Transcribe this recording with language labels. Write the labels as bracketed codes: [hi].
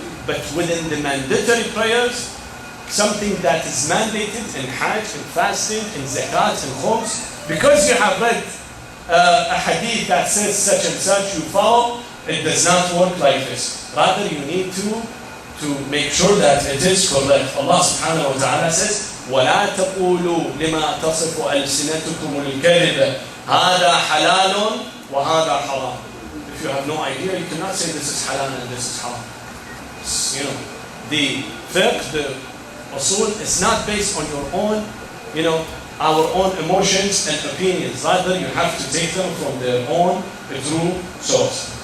[en] But within the mandatory prayers, something that is mandated in Hajj, in fasting, in zakat, in khums, because you have read a hadith that says such and such, you follow, it does not work like this. Rather, you need to make sure that it is correct. [ar] Allah subhanahu wa ta'ala says, وَلَا تَقُولُوا لِمَا تَصِفُ أَلْسِنَتُكُمُ الْكَذِبَ هَذَا حَلَالٌ وَهَذَا حَرَامٌ. [en] If you have no idea, you cannot say this is halal and this is haram. You know, the fiqh, the Rasoul is not based on your own, our own emotions and opinions. Rather, you have to take them from their own true source.